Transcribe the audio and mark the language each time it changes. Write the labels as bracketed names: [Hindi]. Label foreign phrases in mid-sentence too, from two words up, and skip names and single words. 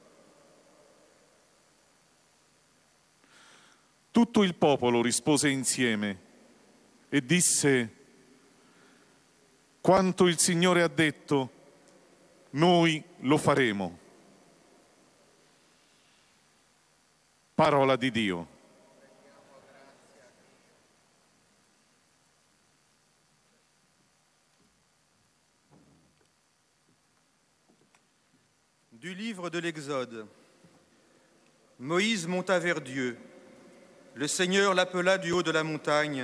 [Italian] Tutto il popolo rispose insieme e disse: quanto il Signore ha detto, noi lo faremo. Parola di Dio. [French] Du livre de l'Exode. Moïse monta vers Dieu. Le Seigneur l'appela du haut de la montagne.